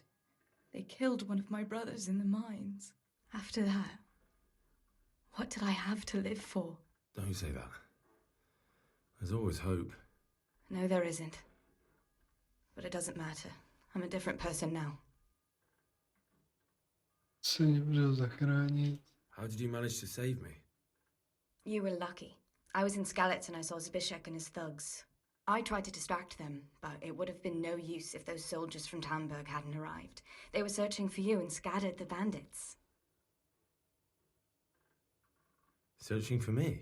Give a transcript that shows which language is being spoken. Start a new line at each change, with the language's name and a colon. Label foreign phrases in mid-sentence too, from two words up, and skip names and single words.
English: They killed one of my brothers in the mines. After that, what did I have to live for? Don't say that. There's always hope. No, there isn't. But it doesn't matter. I'm a different person now.
Czech: Se mě budou zachránit.
English: How did you manage to save me? You were lucky. I was in Skalitz and I saw Zbyszek and his thugs. I tried to distract them, but it would have been no use if those soldiers from Tamburg hadn't arrived. They were searching for you and scattered the bandits. Searching for me?